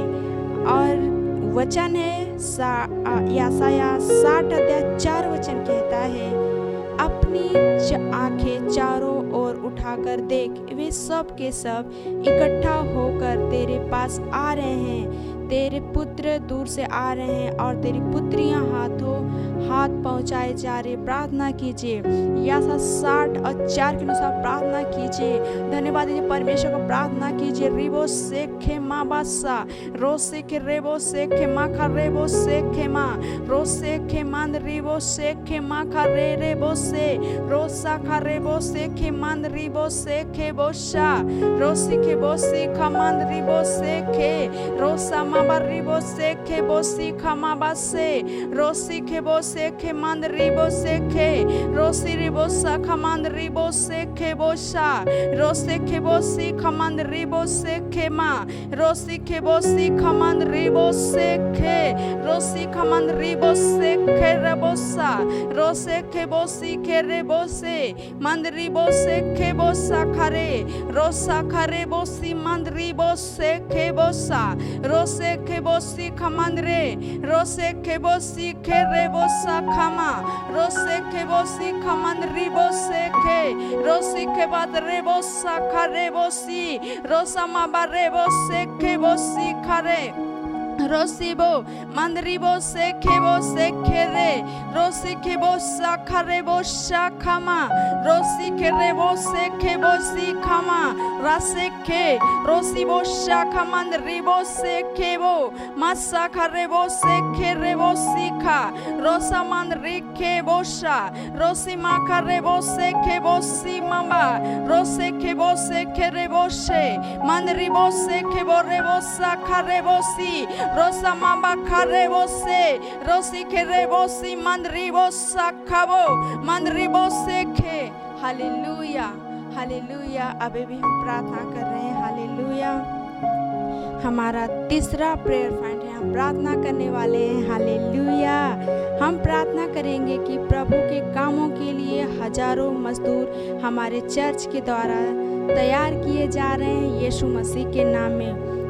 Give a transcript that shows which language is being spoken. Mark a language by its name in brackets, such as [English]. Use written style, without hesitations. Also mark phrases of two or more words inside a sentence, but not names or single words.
[Hindi] और वचन है यशायाह 60:4 कहता है अपनी आंखें चारों ओर उठाकर देख, वे सब के सब इकट्ठा होकर तेरे पास आ रहे हैं। तेरे पुत्र दूर से आ रहे हैं और तेरी पुत्रियां हाथों हाथ पहुंचाए जा रहे। प्रार्थना कीजिए। यशायाह 60:4 के अनुसार प्रार्थना कीजिए। धन्यवाद दीजिए परमेश्वर को। प्रार्थना कीजिए। रिबो सेखे मा बासा रो सेखे रेबो सेखे मा खा रेबो सेखे मा रो सेखे मंद रिबो सेखे मा खा रे रेबो से रोसा खा रेबो सेखे मंद रिबो सेखे बोशा रो सीखे बो सीखा मंद रिबो सेखे रोसा मा रिबो सेखे बो सीखा मा बासे रो सीखे बो सेखे मंद रिबो सेखे रोसी रिबो साखा मंद रिबो सेखे बोशा रो सेखे बो सीखा मंद रिबो सेखे मा रो सीखे बो सीखा मंद रिबो सेखे रो सीखा मंद रिबो सेखे रेबोसा रो सेखे बो सीखे रेबो से मंद रिबो सेखे बो साखरे रो साखरे बो सी मंद रिबो सेखे बोसा रो सेखे बो सीखा मंद रे रो सेखे बो सीखे रेबो साखमा रो सेखे बो सीखा मंद रिबो सेखे रो सीखे बाद रेबो साखा रेबो सी रो समा बा रेबो सेखे बो सीखा रे रोसीबो मंदरिबो सेखेबो सेखेरे रोसीखेबो साखरेबो शाखमा रोसीखेरेबो सेखेबो सीखमा रासेखे रोसीबो शाखा मंदरिबो सेखेबो मसाखरेबो सेखेरेबो सीखा रोसा मंदरिखेबो शा रोसी माखरेबो सेखेबो सीमाबा रोसेखेबो सेखेरेबो शे मंदरिबो सेखेबो रेबो साखरेबो सी रोसा माबा खरेबो से रोसी खेरेबो सी मंदरिबो साखबो मंदरिबो सेखे। हालेलुया हालेलुया। अभी भी हम प्रार्थना कर रहे हैं। हालेलुया। हमारा तीसरा [English] prayer point [Hindi] है, हम प्रार्थना करने वाले हैं। हालेलुया। हम प्रार्थना करेंगे कि प्रभु के कामों के लिए हजारों मजदूर हमारे चर्च के द्वारा तैयार किए जा रहे हैं यीशु मसीह के नाम में।